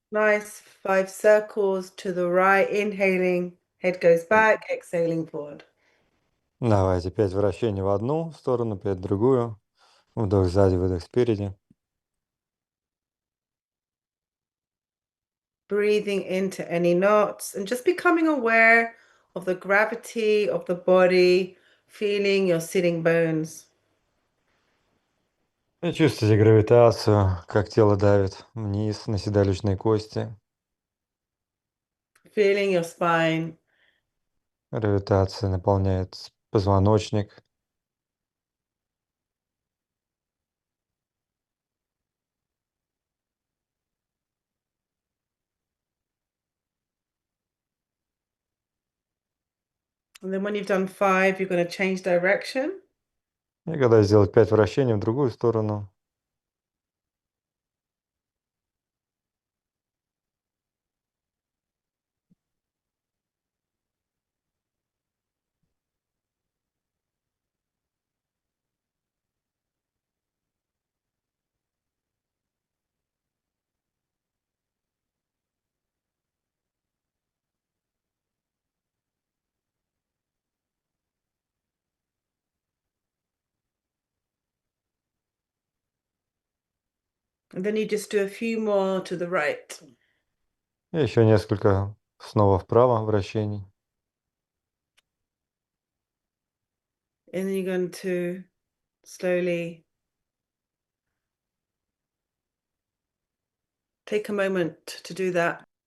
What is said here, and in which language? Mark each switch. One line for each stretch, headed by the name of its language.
English: Nice 5 circles to the right. Inhaling, head goes back, exhaling forward.
Russian: Давайте 5 вращений в одну сторону, 5 в другую. Вдох сзади, выдох спереди.
English: Breathing into any knots and just becoming aware of the gravity of the body, feeling your sitting bones.
Russian: И чувствуйте гравитацию, как тело давит вниз на седалищные кости.
English: Feeling your spine.
Russian: Гравитация наполняет позвоночник.
English: And then when you've done 5, you're going to change direction.
Russian: И когда сделать 5 вращений в другую сторону,
English: And then you just do a few more to the right.
Russian: и еще несколько снова вправо вращений.
English: And then you're going to slowly take a moment to do that.